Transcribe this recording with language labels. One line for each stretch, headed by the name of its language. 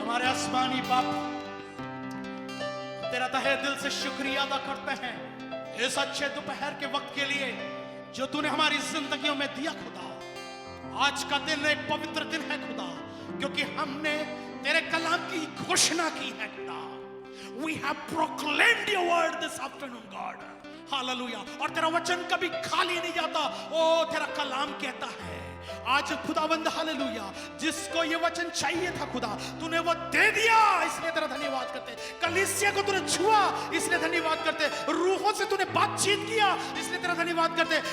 Hindi: आसमानी बाप, तेरा तहे दिल से शुक्रिया अदा करते हैं इस अच्छे दोपहर के वक्त के लिए जो तूने हमारी जिंदगियों में दिया खुदा। आज का दिन एक पवित्र दिन है खुदा, क्योंकि हमने तेरे कलाम की घोषणा की है खुदा।
English: We have proclaimed your word this afternoon, God. Hallelujah.
Hindi: और तेरा वचन कभी खाली नहीं जाता। ओ तेरा कलाम कहता है आज खुदावंद, हालेलुया, जिसको ये वचन चाहिए था खुदा, तूने वो दे दिया, इसलिए तेरा धन्यवाद करते। कलीसिया को तूने छुआ, इसलिए धन्यवाद करते। रूहों से तूने बातचीत किया, इसलिए तेरा धन्यवाद करते।